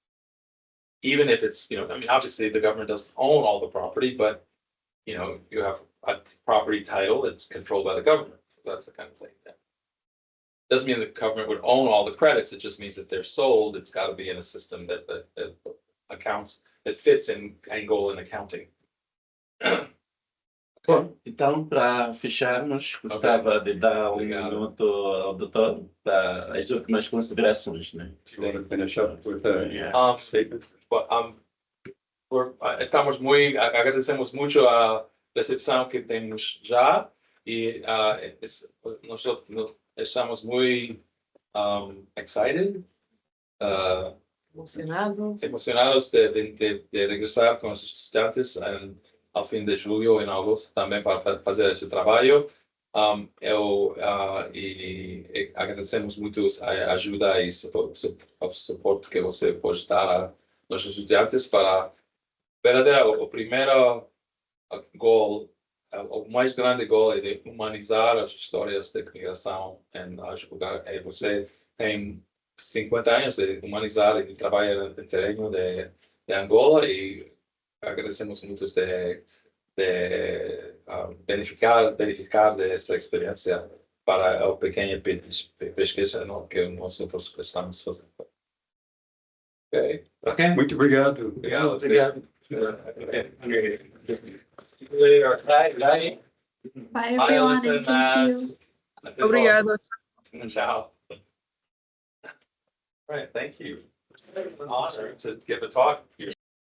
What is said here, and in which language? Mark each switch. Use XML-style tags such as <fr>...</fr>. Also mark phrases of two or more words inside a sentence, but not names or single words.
<en>Even if it's, I mean, obviously the government doesn't own all the property, but you have a property title that's controlled by the government. So that's the kind of thing. Yeah. Doesn't mean the government would own all the credits. It just means that they're sold. It's got to be in a system that accounts that fits in Angolan accounting.</en> <pt>Bom, então, para fecharmos, gostava de dar Obrigado. minuto ao doutor para as últimas considerações, né?</pt> <en>You want to finish up with a Um, statement? Well,</en> <es>estamos muy, agradecemos mucho a recepción que tenemos ya y nosotros estamos muy excited, emocionados de regresar con los estudiantes al fin de julio en agosto también para hacer ese trabajo.</es> <pt>E agradecemos muito a ajuda e suporte que você pode dar</pt> <es>a los estudiantes</es> <pt>para o primeiro gol, o mais grande gol é de humanizar as histórias de migração em ajudar. Você tem 50 anos de humanizar e de trabalhar no terreno de Angola e agradecemos muito de beneficiar dessa experiência para a pequena pesquisa que nós estamos fazendo. Ok. Ok? Muito obrigado. Obrigado. Obrigado.</pt> <en>Bye, bye. Bye Bye, everyone, Alison, and thank you. Matt.</en> <pt>Obrigado.</pt> <en>Ciao. All right, thank you. An honor to give a talk here.</en>